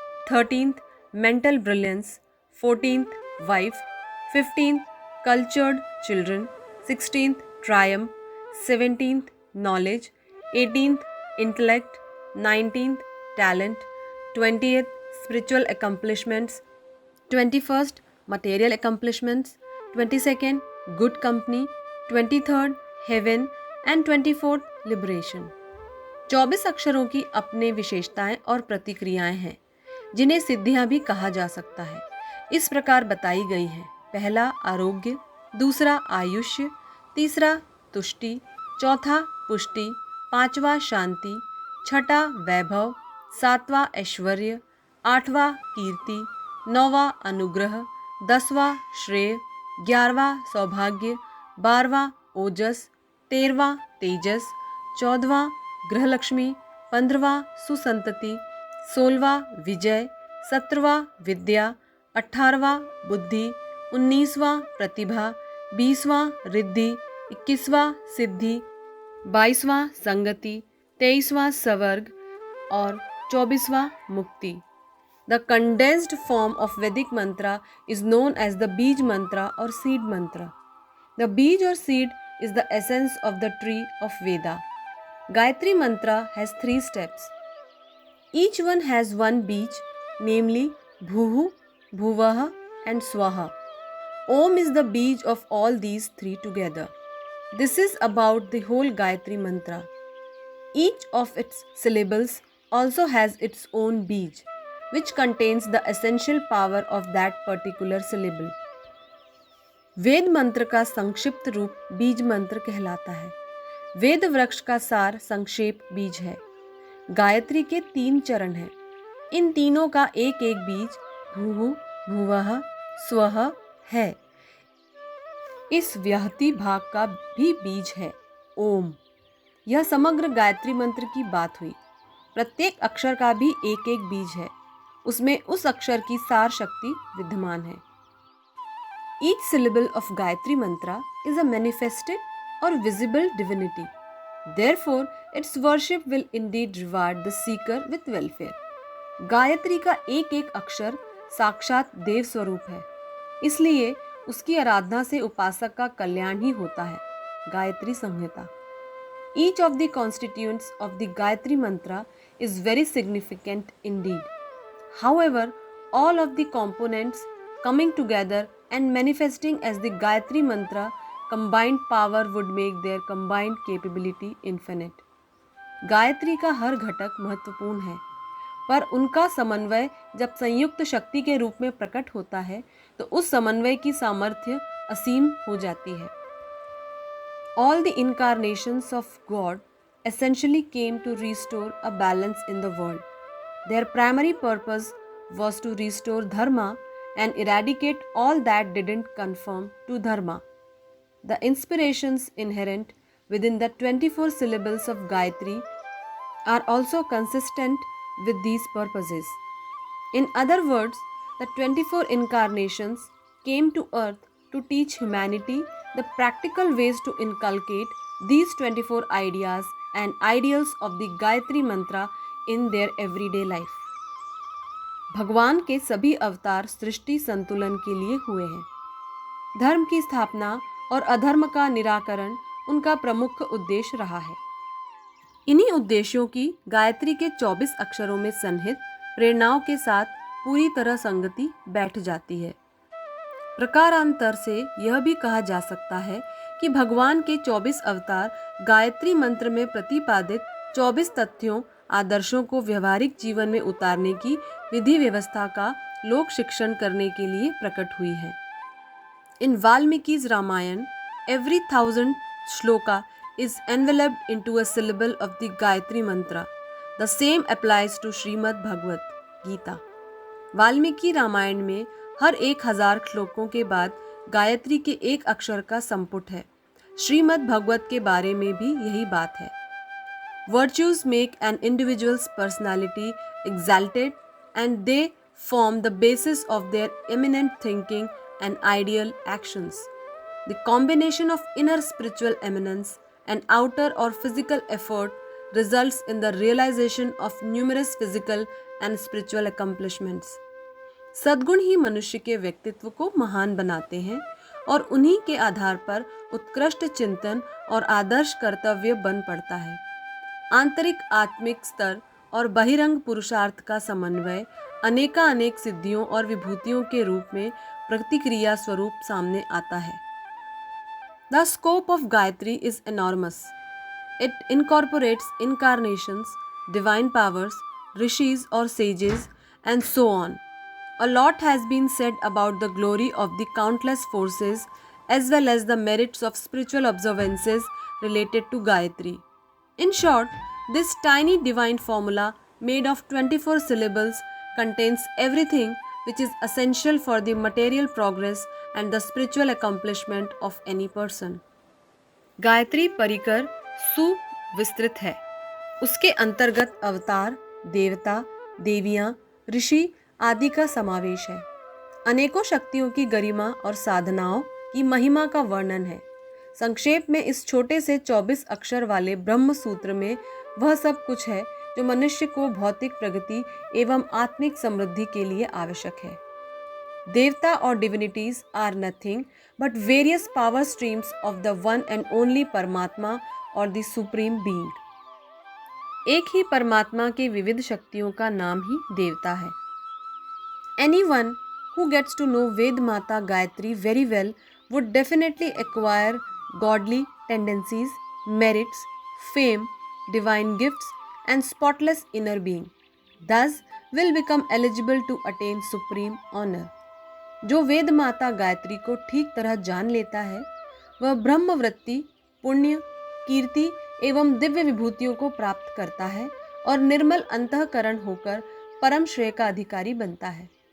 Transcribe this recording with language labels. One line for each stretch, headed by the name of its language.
English: 13th mental brilliance, 14th wife, 15th cultured children, 16th triumph, 17th knowledge, 18th intellect, 19th talent, 20th spiritual accomplishments, 21st material accomplishments, 22nd good company, 23rd heaven and 24th liberation.
Hindi: 24 अक्षरों की अपने विशेषताएं और प्रतिक्रियाएं हैं जिन्हें सिद्धियां भी कहा जा सकता है। इस प्रकार बताई गई है। पहला आरोग्य, दूसरा आयुष्य, तीसरा तुष्टि, चौथा पुष्टि, पांचवा शांति, छठा वैभव, सातवां ऐश्वर्य, आठवां कीर्ति, नौवां अनुग्रह, 10वां श्रेय, 11वां सौभाग्य, 12वां ओजस, 13वां तेजस, 14वां गृहलक्ष्मी, 15वां सुसंतति, 16वां विजय, 17वां विद्या, 18वां बुद्धि, 19वां प्रतिभा, 20वां रिद्धि, 21वां सिद्धि, 22वां संगति, 23वां स्वर्ग और 24वां मुक्ति.
English: The condensed form of Vedic mantra is known as the Bij mantra or seed mantra. The Bij or seed is the essence of the tree of Veda. Gayatri mantra has 3 steps. Each one has one Bij, namely Bhuhu, Bhuvaha and Swaha. Om is the Bij of all these 3 together. This is about the whole Gayatri mantra. Each of its syllables also has its own beej, which contains the essential power of that particular syllable.
Hindi: वेद मंत्र का संक्षिप्त रूप बीज मंत्र कहलाता है। वेद वृक्ष का सार संक्षेप बीज है। गायत्री के 3 चरण हैं। इन तीनों का एक एक बीज भूः भुवः स्वः है। इस व्याहति भाग का भी बीज है ओम। यह समग्र गायत्री मंत्र की बात हुई। प्रत्येक अक्षर का भी एक एक बीज है। उसमें उस अक्षर की सार शक्ति विद्यमान है।
English: Each syllable of Gayatri mantra is a manifested or visible divinity. Therefore, its worship will indeed reward the seeker with welfare.
Hindi: Gayatri का एक एक अक्षर साक्षात देव स्वरूप है, इसलिए उसकी आराधना से उपासक का कल्याण ही होता है। गायत्री संहिता।
English: Each of the constituents of the Gayatri mantra is very significant indeed. However, all of the components coming together and manifesting as the Gayatri mantra combined power would make their combined capability infinite.
Hindi: Gayatri का हर घटक महत्वपूर्ण है, पर उनका समन्वय जब संयुक्त शक्ति के रूप में प्रकट होता है तो उस समन्वय की सामर्थ्य असीम हो जाती है।
English: All the incarnations of God essentially came to restore a balance in the world. Their primary purpose was to restore dharma and eradicate all that didn't conform to dharma. The inspirations inherent within the 24 syllables of Gayatri are also consistent with these purposes. In other words, the 24 incarnations came to earth to teach humanity the practical ways to inculcate these 24 ideas and ideals of the Gayatri mantra in their everyday life.
Hindi: भगवान के सभी अवतार सृष्टि संतुलन के लिए हुए हैं। धर्म की स्थापना और अधर्म का निराकरण उनका प्रमुख उद्देश्य रहा है। इन्हीं उद्देश्यों की गायत्री के 24 अक्षरों में सन्निहित प्रेरणाओं के साथ पूरी तरह संगति बैठ जाती है। प्रकारांतर से यह भी कहा जा सकता है कि भगवान के 24 अवतार गायत्री मंत्र में प्रतिपादित 24 तथ्यों आदर्शों को व्यवहारिक जीवन में उतारने की विधि व्यवस्था का लोक शिक्षण करने के लिए प्रकट हुई है।
English: In Valmiki's Ramayana, every 1000 shloka is enveloped into a syllable of the Gayatri mantra. The same applies to Shrimad Bhagavad Gita.
Hindi: Valmiki Ramayan में हर 1000 श्लोकों के बाद गायत्री के एक अक्षर का संपुट है। श्रीमद् भगवत के बारे में भी यही बात है।
English: Virtues make an individual's personality exalted and they form the basis of their eminent thinking and ideal actions. The combination of inner spiritual eminence and outer or physical effort results in the realization of numerous physical and spiritual accomplishments.
Hindi: सद्गुण ही मनुष्य के व्यक्तित्व को महान बनाते हैं और उन्हीं के आधार पर उत्कृष्ट चिंतन और आदर्श कर्तव्य बन पड़ता है। आंतरिक आत्मिक स्तर और बहिरंग पुरुषार्थ का समन्वय अनेक सिद्धियों और विभूतियों के रूप में प्रतिक्रिया स्वरूप सामने आता है।
English: The scope of Gayatri is enormous. It incorporates incarnations, divine powers, rishis or sages, and so on. A lot has been said about the glory of the countless forces as well as the merits of spiritual observances related to Gayatri. In short, this tiny divine formula made of 24 syllables contains everything which is essential for the material progress and the spiritual accomplishment of any person.
Hindi: Gayatri परिकर सुविस्तृत है। उसके अंतर्गत अवतार, देवता, देवियां, ऋषि आदि का समावेश है। अनेकों शक्तियों की गरिमा और साधनाओं की महिमा का वर्णन है। संक्षेप में इस छोटे से 24 अक्षर वाले ब्रह्म सूत्र में वह सब कुछ है जो मनुष्य को भौतिक प्रगति एवं आत्मिक समृद्धि के लिए आवश्यक है। देवता और
English: divinities are nothing but various power streams of the one and only
Hindi: परमात्मा और
English: The supreme being.
Hindi: एक ही परमात्मा के विविध शक्तियों का नाम ही देवता है।
English: Anyone who gets to know Ved Mata Gayatri very well would definitely acquire godly tendencies, merits, fame, divine gifts and spotless inner being, thus will become eligible to attain supreme honor.
Hindi: जो वेद माता गायत्री को ठीक तरह जान लेता है वह ब्रह्मवृत्ति, पुण्य, कीर्ति एवं दिव्य विभूतियों को प्राप्त करता है और निर्मल अंतःकरण होकर परम श्रेय का अधिकारी बनता है।